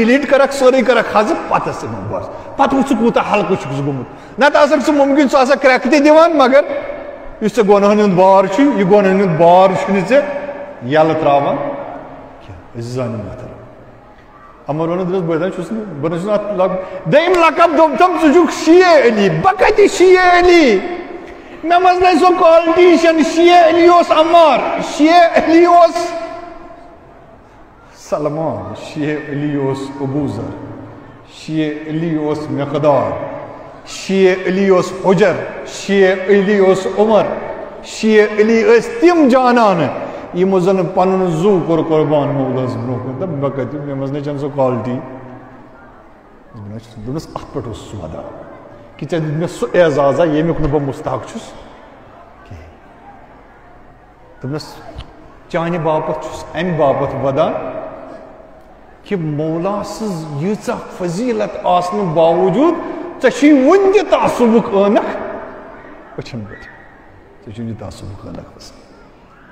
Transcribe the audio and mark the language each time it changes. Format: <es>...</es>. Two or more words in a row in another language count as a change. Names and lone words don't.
<ks>ڈِلیٖٹ کرکھ سورُے کرکھ حذف پتہٕ ٲس اِمام بارس پتہٕ وٕچھ ژٕ کوٗتاہ ہلکہٕ چھُکھ ژٕ گوٚمُت نتہٕ آسکھ ژٕ مُمکِن ژٕ آسکھ کرٛٮ۪کہٕ تہِ دِوان مگر یُس ژےٚ گۄنہن ہُنٛد بار چھُے یہِ گۄنہن ہُنٛد بار چھُنہٕ ژےٚ یلہٕ ترٛاوان کینٛہہ أسۍ زانو محترم عمر ونان دوٚپنس بہٕ چھُس نہٕ بہٕ نہ چھُس اتھ دوٚیِم لقب دوٚپتم ژٕ چھُکھ شیعہ علی بہٕ کتہِ شیعہ علی مےٚ منٛز نَے سۄ کالٹی چھنہٕ شیعہ علی اوس عمار شیعہ علی اوس سلمان شیعہ علی اوس ابو ذر شیعہ علی اوس مقدار شیعہ علی اوس حجر شیعہ علی اوس عمر شیعہ علی ٲسۍ تِم جانانہٕ یِمو زن پنُن زُو کوٚر قۄربان مولس برونٛہہ کُن تہٕ بہٕ کتہِ مےٚ منٛز نَے چھنہٕ سۄ کالٹی دوٚپنس اتھ پٮ۪ٹھ اوس سُہ ودان کہ ژےٚ دیُت مےٚ سُہ اعزازا ییٚمیُک نہٕ بہٕ مستحق چھُس کِہیٖنۍ دوٚپنس چانہِ باپتھ چھُس امہِ باپتھ ودان کہ مولا سٕنٛز ییٖژاہ فضیٖلت آسنہٕ باوجوٗد ژےٚ چھُے وُنہِ تہِ تعصُبُک عٲنکھ أچھن پٮ۪ٹھ ژےٚ چھُے نہٕ تعصُبُک عٲنکھ وسان</ks>